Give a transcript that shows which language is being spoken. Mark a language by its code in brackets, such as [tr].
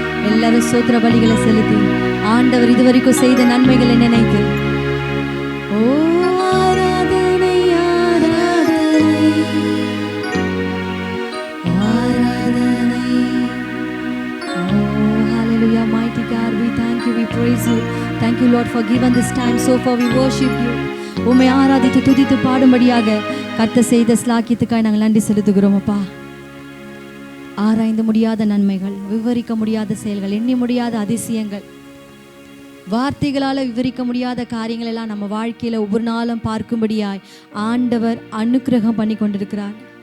[ta] எல்லாரும் ஸ்தோத்திர பலிகளை செலுத்தி ஆண்டவர் இதுவரைக்கும் செய்த நன்மைகளை நினைத்து, ஓ ஆராதனை ஆராதனை ஆராதனை. [en] Oh hallelujah, mighty God, we thank you, we praise you. Thank you Lord for giving this time so far we worship you. [ta] உம்மை ஆராதித்து துதித்து பாடும்படியாக கர்த்தர் செய்த ஸ்லாக்கியத்துக்காய் நாங்கள் நன்றி செலுத்துகிறோம் அப்பா. ஆராய்ந்து முடியாத நன்மைகள், விவரிக்க முடியாத செயல்கள், எண்ணி முடியாத அதிசயங்கள், வார்த்தைகளால் விவரிக்க முடியாத காரியங்கள் எல்லாம் நம்ம வாழ்க்கையில் ஒவ்வொரு நாளும் பார்க்கும்படியாய் ஆண்டவர் அனுக்கிரகம் பண்ணி கொண்டிருக்கிறார்.